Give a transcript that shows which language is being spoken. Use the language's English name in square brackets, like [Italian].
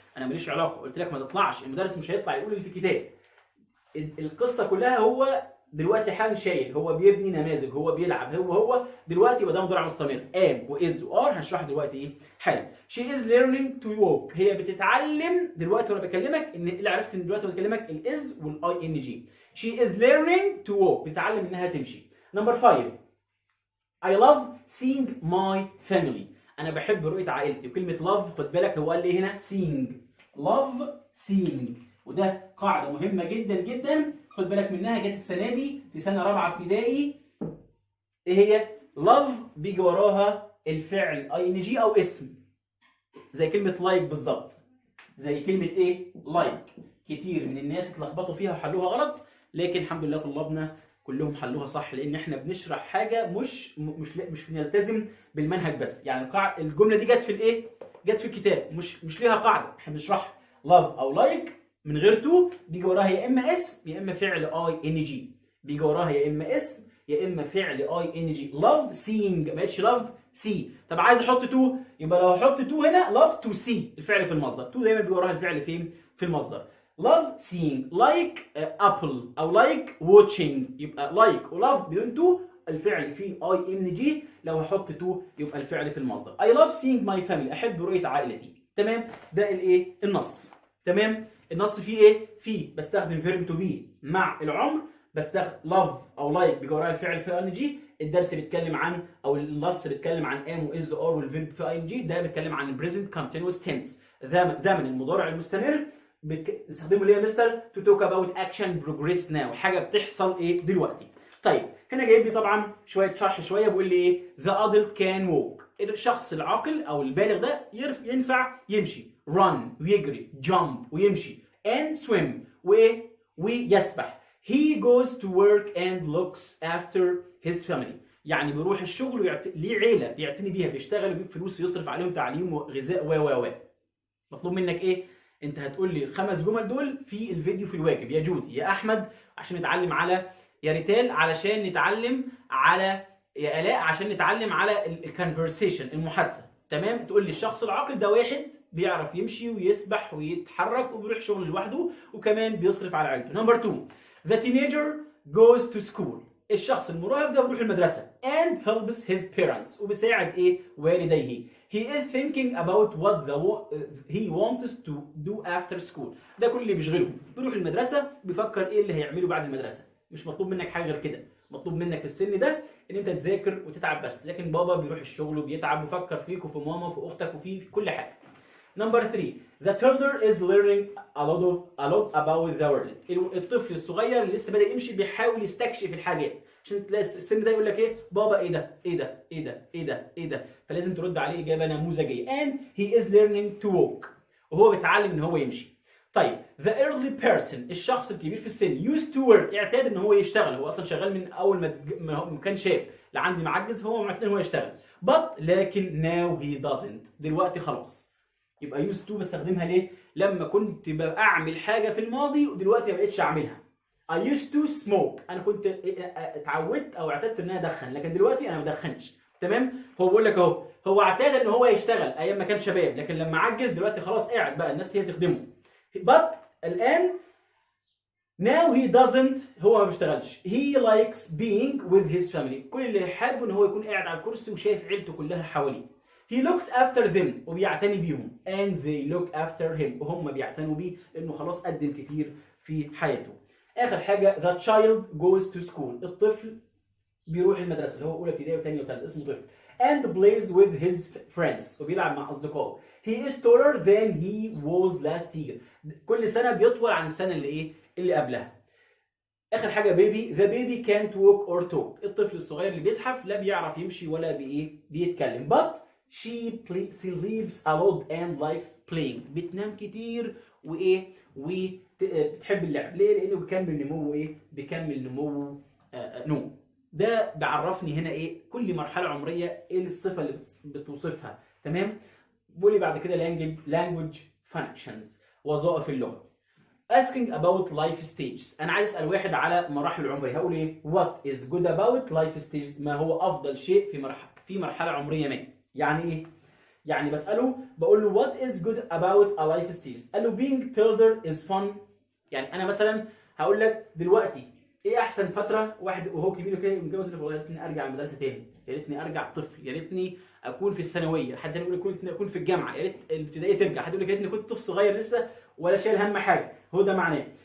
[Arabic] انا ماليش علاقه، قلت لك ما تطلعش، المدرس مش هيطلع يقول اللي في الكتاب. القصه كلها هو دلوقتي حالا شايل، هو بيبني نماذج، هو بيلعب، هو دلوقتي يبقى ده مضارع مستمر. am واز وار هنشرح دلوقتي ايه حالا. [English] she is learning to walk [Arabic] هي بتتعلم دلوقتي وانا بكلمك. ان اللي عرفت ان دلوقتي وانا بكلمك الاز والاي ان جي. [English] she is learning to walk [Arabic] بتتعلم انها تمشي. [English] number 5 I love seeing my family [Arabic] انا بحب رؤيه عائلتي. وكلمه love خد بالك هو قال لي هنا seeing. love seeing وده قاعده مهمه جدا جدا خد بالك منها. جت السنه دي في سنه رابعه ابتدائي. ايه هي؟ love بيجي وراها الفعل اي ان جي او اسم زي كلمه لايك بالظبط. زي كلمه ايه؟ لايك. كتير من الناس اتلخبطوا فيها وحلوها غلط، لكن الحمد لله طلابنا كلهم حلوها صح، لان احنا بنشرح حاجه مش بنلتزم بالمنهج بس. يعني الجمله دي جت في الايه؟ جت في الكتاب، مش ليها قاعده، احنا بنشرح لاف او لايك من غير تو بيجي وراها يا اما اسم يا اما فعل اي ان جي. بيجي وراها يا اما اسم يا اما فعل اي ان جي. لاف سينج ما بقتش لاف سي. طب عايز احط تو، يبقى لو احط تو هنا لاف تو سي الفعل في المصدر. تو دايما بيجي وراها الفعل فين؟ في المصدر. [English] love seeing like apple [Arabic] او [English] like watching. [Arabic] يبقى like و love بدون تو الفعل فيه اي ان جي. لو هحط تو يبقى الفعل في المصدر. [English] I love seeing my family [Arabic] احب رؤيه عائلتي. تمام؟ ده الايه؟ النص. تمام؟ النص فيه ايه؟ فيه بستخدم verb to be مع العمر. بستخدم love او like بيجي وراها الفعل في ان جي. الدرس بيتكلم عن او النص بيتكلم عن am و is or والفيرب في ان جي. ده بيتكلم عن [English] present continuous tense [Arabic] زمن المضارع المستمر. بنستخدمه ليه يا مستر؟ [English] to talk about action progress now [Arabic] حاجه بتحصل ايه دلوقتي. طيب هنا جايب لي طبعا شويه شرح شويه بيقول لي ايه؟ [English] the adult can walk [Arabic] الشخص العاقل او البالغ ده ينفع يمشي. [English] run [Arabic] ويجري [English] jump [Arabic] ويمشي [English] and swim [Arabic] ويسبح. [English] he goes to work and looks after his family [Arabic] يعني بيروح الشغل ليه عيله بيعتني بيها، بيشتغل ويجيب فلوس ويصرف عليهم تعليم وغذاء و مطلوب منك ايه؟ انت هتقول لي الخمس جمل دول في الفيديو في الواجب يا جودي يا احمد عشان نتعلم على، يا ريتال علشان نتعلم على، يا الاء عشان نتعلم على الكونفرسيشن المحادثه. تمام؟ تقول لي الشخص العاقل ده واحد بيعرف يمشي ويسبح ويتحرك وبيروح شغل لوحده وكمان بيصرف على عيلته. نمبر 2 [English] the teenager goes to school [Arabic] الشخص المراهق ده بيروح المدرسه [English] and helps his parents [Arabic] وبيساعد ايه؟ والديه. [English] He is thinking about what he wants to do after school. [Arabic] ده كل اللي بيشغله. بيروح المدرسة بيفكر ايه اللي هيعمله بعد المدرسة. مش مطلوب منك حاجة غير كده. مطلوب منك في السن ده ان انت تذاكر وتتعب بس. لكن بابا بيروح الشغل وبيتعب ويفكر فيك وفي ماما وفي اختك وفي كل حاجة. نمبر 3 [English] The toddler is learning a lot about the world. [Arabic] الطفل الصغير اللي لسه بدأ يمشي بيحاول يستكشف الحاجات، عشان تلاقي السن ده يقول لك ايه؟ بابا ايه ده؟ ايه ده؟ ايه ده؟ ايه ده؟ ايه ده؟ فلازم ترد عليه اجابه نموذجيه. [English] And he is learning to walk. [Arabic] وهو بيتعلم ان هو يمشي. طيب [English] the early person [Arabic] الشخص الكبير في السن [English] used to work [Arabic] اعتاد ان هو يشتغل، هو اصلا شغال من اول ما كان شاب لعند معجز، هو معتاد ان هو يشتغل. [English] but [Arabic] لكن [English] now he doesn't [Arabic] دلوقتي خلاص. يبقى used to بستخدمها ليه؟ لما كنت بعمل حاجه في الماضي ودلوقتي ما بقتش اعملها. [English] I used to smoke [Arabic] انا كنت اتعودت او اعتدت ان انا ادخن، لكن دلوقتي انا ما بدخنش. تمام؟ هو بيقول لك اهو هو اعتاد ان هو يشتغل ايام ما كان شباب، لكن لما عجز دلوقتي خلاص قاعد بقى الناس هي تخدمه. [English] but [Arabic] الان [English] now he doesn't [Arabic] هو ما بيشتغلش. [English] he likes being with his family [Arabic] كل اللي حابه ان هو يكون قاعد على الكرسي وشايف عيلته كلها حواليه. [English] he looks after them [Arabic] وبيعتني بيهم [English] and they look after him [Arabic] وهم بيعتنوا بيه لانه خلاص قدم كتير في حياته. اخر حاجه [English] the child goes to school [Arabic] الطفل بيروح المدرسه اللي هو اولى ابتدائي وثانيه وثالثه اسمه طفل [English] and plays with his friends [Arabic] وبيلعب مع اصدقائه. [English] he is taller than he was last year [Arabic] كل سنه بيطول عن السنه اللي قبلها. اخر حاجه [English] baby the baby can't walk or talk [Arabic] الطفل الصغير اللي بيزحف لا بيعرف يمشي ولا بيتكلم. [English] but she sleeps a lot and likes playing [Arabic] بتنام كتير وبتحب اللعب. ليه؟ لانه بيكمل نموه بيكمل نموه نوم. ده بيعرفني هنا كل مرحله عمريه ايه الصفه اللي بتوصفها. تمام؟ بيقول لي بعد كده [English] language functions [Arabic] وظائف اللغه. [English] asking about life stages [Arabic] انا عايز اسال واحد على مراحل العمريه هقول ايه؟ [English] what is good about life stages [Arabic] ما هو افضل شيء في مرحله عمريه ما. يعني ايه؟ يعني بساله بقول له [English] what is good about a life stage [Arabic] قال له [English] being older is fun. [Arabic] يعني انا مثلا هقول لك دلوقتي ايه احسن فتره واحد وهو كبير كده متجوز يقول لك والله يا ريتني ارجع المدرسه تاني، يا ريتني ارجع طفل، يا ريتني اكون في الثانويه، حد يقول لك كنت اكون في الجامعه، يا ريت الابتدائيه ترجع، حد يقول لك يا ريتني كنت طفل صغير لسه ولا شايل هم حاجه. هو ده معناه.